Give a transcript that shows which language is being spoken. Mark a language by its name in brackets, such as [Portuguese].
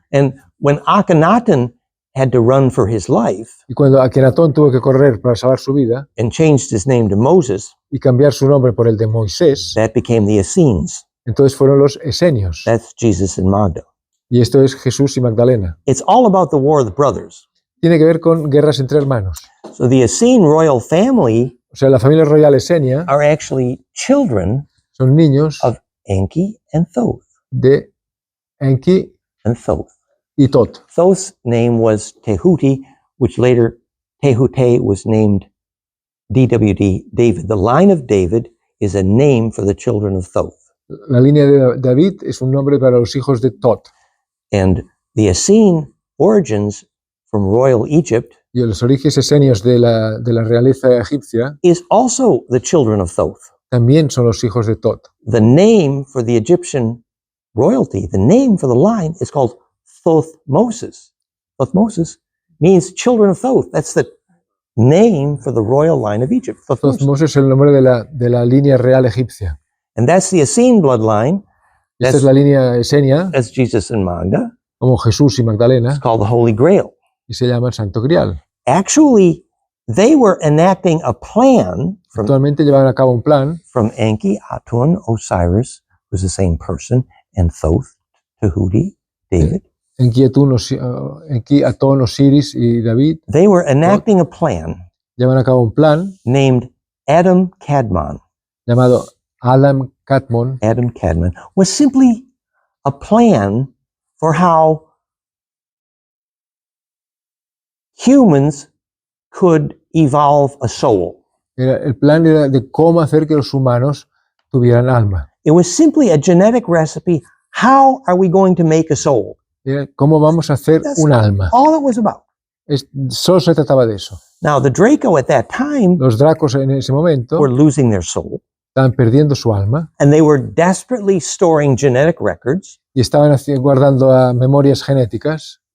[English] And when Akhenaten had to run for his life [Spanish] Y cuando Akenatón tuvo que correr para salvar su vida [English] and changed his name to Moses, [Spanish] y cambiar su nombre por el de Moisés, [English] that became the Essenes. [Spanish] entonces fueron los esenios. [English] That's Jesus and Magda. [Spanish] Y esto es Jesús y Magdalena. [English] It's all about the War of the Brothers. [Spanish] Tiene que ver con guerras entre hermanos. [English] So the Essene royal family [Spanish] O sea, la familia royal esenia [English] are actually children [Spanish] son niños [English] of Enki and Thoth. [Spanish] de Enki [English] And Thoth. [Spanish] y Tot. [English] Thoth's name was Tehuti, which later Tehute was named DWD, David. The line of David is a name for the children of Thoth. [Spanish] La línea de David es un nombre para los hijos de Tot. [English] And the Essene origins from royal Egypt [Spanish] Y los orígenes esenios de la realeza egipcia [English] is also the children of Thoth. [Spanish] también son los hijos de Tot. [English] The name for the Egyptian royalty, the name for the line is called Thothmosis. Thothmosis means children of Thoth. That's the name for the royal line of Egypt. Thothmosis. [Spanish] Thothmos es el nombre de la línea real egipcia. [English] And that's the Essene bloodline. [Spanish] Esta es la línea esenia, [English] That's Jesus and Magda. [Spanish] como Jesús y Magdalena, [English] It's called the Holy Grail. [Spanish] y se llama el Santo Grial. [English] Actually, they were enacting a plan [Spanish] Actualmente llevan a cabo un plan [English] from Enki, Atun, Osiris, who's the same person, and Thoth, Tahuti, David. [Spanish] Enki, Atón, Osiris y David. [English] They were enacting a plan [Spanish] Llevan a cabo un plan [English] named Adam Kadmon. [Spanish] llamado Adam Kadmon. [English] Adam Kadmon was simply a plan for how humans could evolve a soul. [Spanish] El plan era de cómo hacer que los humanos tuvieran alma. [English] It was simply a genetic recipe. How are we going to make a soul? [Spanish] Era cómo vamos a hacer [English] That's [Spanish] un alma. [English] all it was about. [Spanish] Solo se trataba de eso. [English] Now, the Draco at that time [Spanish] Los dracos en ese momento [English] were losing their soul, [Spanish] estaban perdiendo su alma [English] and they were desperately storing genetic records, [Spanish] y estaban guardando memorias genéticas,